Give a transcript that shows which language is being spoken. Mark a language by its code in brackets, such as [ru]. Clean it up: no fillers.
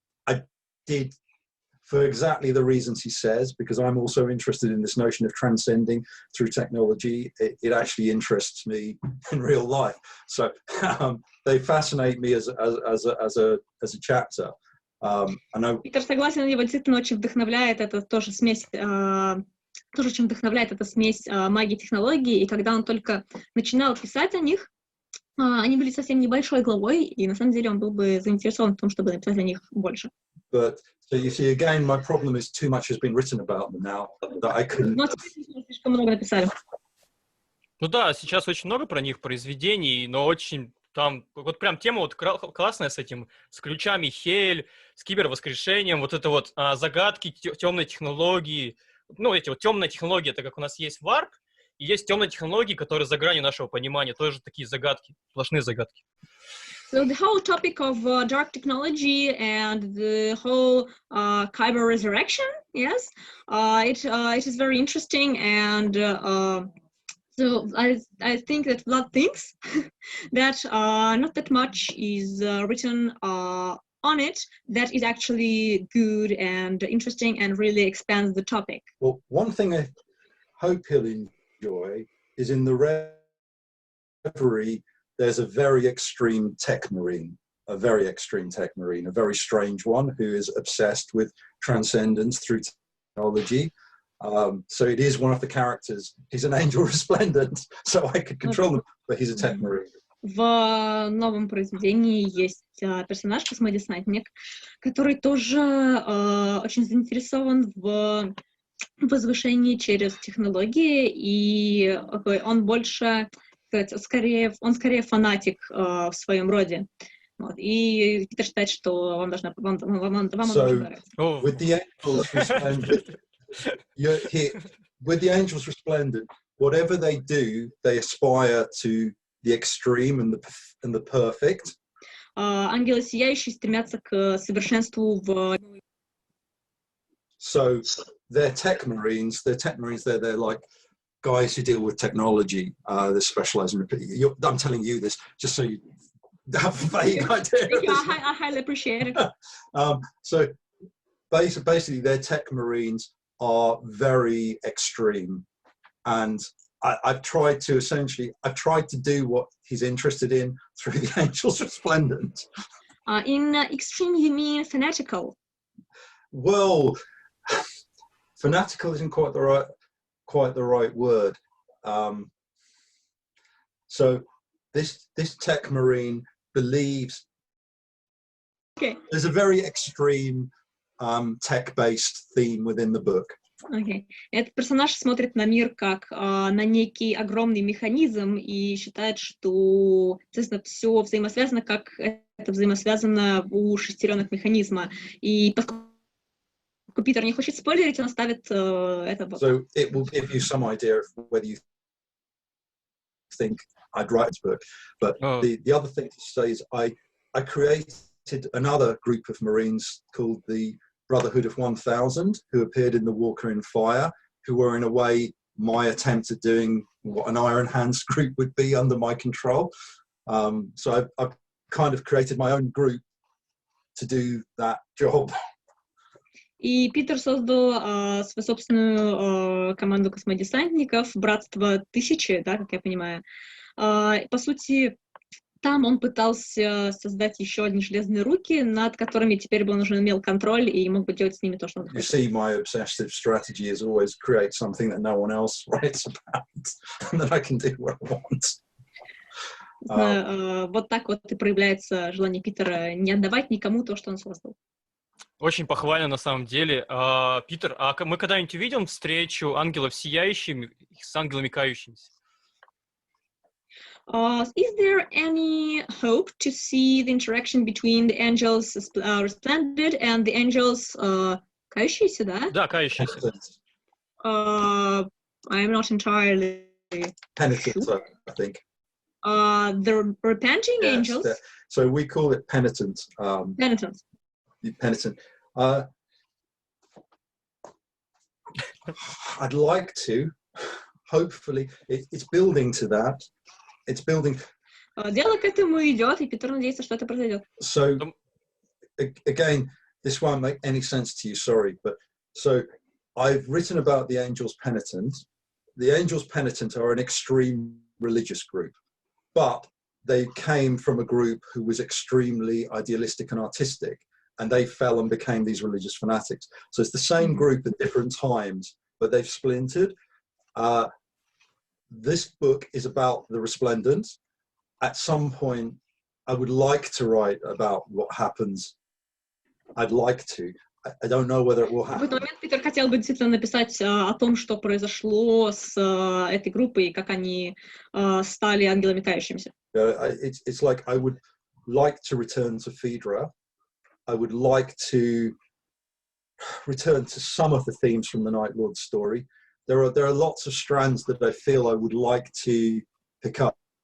[en] I did, for exactly the reasons he says, because I'm also interested in this notion of transcending through technology. It actually interests me in real life. So they fascinate me as a chapter. [ru] Питер согласен, его действительно очень вдохновляет, это тоже смесь, тоже чем вдохновляет эта смесь магии и технологий, и когда он только начинал писать о них, они были совсем небольшой главой, и на самом деле он был бы заинтересован в том, чтобы написать о них больше. [en] But so you see, again, my problem is too much has been written about them now that I couldn't. [ru] Но слишком много написали. Ну да, сейчас очень много про них произведений, но очень там вот прям тема вот классная с этим, с ключами Хель, с кибервоскрешением, вот это вот загадки темной технологии. Ну, эти вот темные технологии, это как у нас есть варп, и есть темные технологии, которые за гранью нашего понимания, тоже такие загадки, сплошные загадки. [en] So the whole topic of dark technology and the whole kyber resurrection, yes, it is very interesting, and so I think that Vlad thinks that not that much is written on it that is actually good and interesting and really expands the topic. Well, one thing I hope he'll enjoy is in the Reverie, there's a very extreme tech marine, a very strange one who is obsessed with transcendence through technology. So it is one of the characters. He's an angel resplendent, so I could control him, but he's a tech marine. В новом произведении есть персонаж космодесантник, который тоже очень заинтересован в возвышении через технологии, и он больше, скорее фанатик в своем роде. Вот. И Питер считает, что вам должно нравиться. With the angels resplendent, with the angels resplendent, whatever they do, they aspire to the extreme and the perfect. Ангелы сияющие стремятся к совершенству в... So they're tech marines. They're like guys who deal with technology. They specialize in. I'm telling you this just so you have a vague idea. I highly appreciate it. So basically, their tech marines are very extreme, and I've tried to do what he's interested in through the Angels Resplendent. In extreme, you mean fanatical? Well, fanatical isn't quite the right word. So this tech marine believes there's a very extreme tech-based theme within the book. Okay. [ru] Этот персонаж смотрит на мир как на некий огромный механизм и считает, что, естественно, все взаимосвязано, как это взаимосвязано у шестеренок механизма. И поскольку Питер не хочет спойлерить, он ставит это. [en] So it will give you some idea of whether you think I'd write this book. But the other thing to say is I created another group of Marines called the Brotherhood of 1000, who appeared in The Walker in Fire, who were in a way my attempt at doing what an Iron Hands group would be under my control. So I've kind of created my own group to do that job. [ru] И Питер создал свою собственную команду космодесантников, Братство Тысячи, да, как я понимаю. По сути, там он пытался создать еще одни железные руки, над которыми теперь бы он уже имел контроль и мог бы делать с ними то, что он хочет. [en] You see, my obsessive strategy is always create something that no one else writes about, and then I can do what I want. [ru] Вот так вот и проявляется желание Питера не отдавать никому то, что он создал. Очень похвально на самом деле. Питер, а мы когда-нибудь увидим встречу ангелов сияющими с ангелами кающимися? [en] Is there any hope to see the interaction between the angels resplendent and the angels [ru] кающиеся, да? Да, кающиеся. [en] I'm not entirely Penitent, sure. I think. The repenting angels. So we call it penitent. Penitent. Penitent. I'd like to. Hopefully, it's building to that. It's building. [ru] Дело к этому идет, и Петр надеется, что это произойдет. [en] So, again, this won't make any sense to you, sorry, but so I've written about the Angels Penitent. The Angels Penitent are an extreme religious group, but they came from a group who was extremely idealistic and artistic, and they fell and became these religious fanatics. So it's the same group at different times, but they've splintered. This book is about the Resplendent. At some point, I would like to write about what happens. I'd like to. I don't know whether it will happen. [ru] В этот момент Питер хотел бы действительно написать о том, что произошло с этой группой, и как они стали ангелами кающимися. [en] It's like I would like to return to Phaedra. I would like to return to some of the themes from the Night Lord story. There are lots of strands that I feel I would like to pick up.